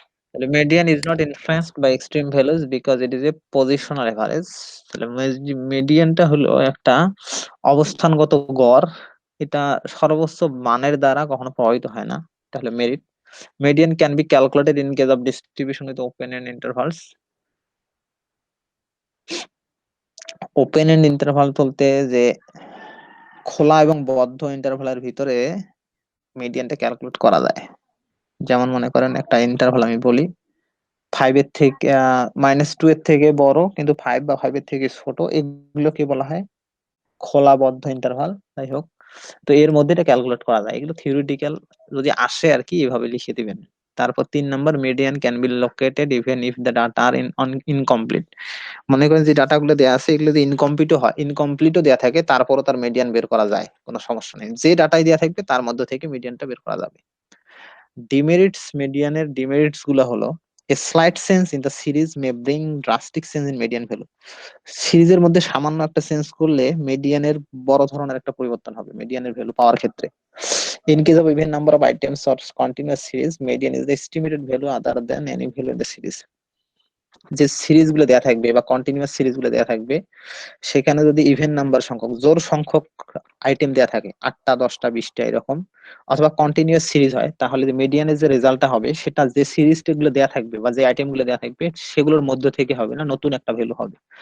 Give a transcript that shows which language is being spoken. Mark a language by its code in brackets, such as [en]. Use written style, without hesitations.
[en] তাহলে median is not influenced by extreme values because it is a positional average। [bn] তাহলে মিডিয়ানটা হলো একটা অবস্থানগত গড়, এটা সর্বোচ্চ মানের দ্বারা কখনো প্রভাবিত হয় না। [en] তাহলে merit, median can be calculated in case of distribution with open end intervals। [bn] Open and interval বলতে যে খোলা এবং বদ্ধ ইন্টারভালের ভিতরে মিডিয়ানটা ক্যালকুলেট করা যায়। যেমন মনে করেন একটা ইন্টারভাল আমি বলি, 5 এর থেকে -2 এর থেকে বড় কিন্তু 5 বা 5 এর থেকে ছোট, এগুলোকে বলা হয় খোলা বদ্ধ ইন্টারভাল। যাই হোক, তো এর মধ্যে এটা ক্যালকুলেট করা যায়, এগুলো থিওরিটিক্যাল যদি আসে আর কি, এভাবে লিখে দিবেন। তারপর 3 নম্বর, [en] Median can be located even if the data are incomplete. [bn] মনে করেন যে ডাটাগুলো দেওয়া আছে এগুলো যদি ইনকমপ্লিটও দেওয়া থাকে, তারপরও তার মিডিয়ান বের করা যায়, কোনো সমস্যা নেই। যে ডাটাই দেওয়া থাকবে তার মধ্যে থেকে মিডিয়ানটা বের করা যাবে। [en] demerits, [bn] মিডিয়ানের ডিমেরিটস গুলো হলো, [en] a slight change in the series may bring drastic change in median value। [bn] সিরিজের মধ্যে সামান্য একটা চেঞ্জ করলে মিডিয়ানের বড় ধরনের একটা পরিবর্তন হবে মিডিয়ানের ভ্যালু পাওয়ার ক্ষেত্রে। [en] In case of even number of items or continuous series, median is the estimated value other than any value in the series। [bn] যে সিরিজ গুলো দেওয়া থাকবে বা কন্টিনিউয়াস সিরিজ গুলো দেওয়া থাকবে, সেখানে যদি ইভেন নাম্বার সংখ্যক, জোড় সংখ্যক আইটেম দেওয়া থাকে, 8টা 10টা 20টা এরকম, অথবা কন্টিনিউয়াস সিরিজ হয়, তাহলে যে মিডিয়ানের যে রেজাল্টটা হবে সেটা যে সিরিজ গুলো দেওয়া থাকবে বা যে আইটেম গুলো দেওয়া থাকবে সেগুলোর মধ্যে থেকে হবে না, নতুন একটা ভ্যালু হবে।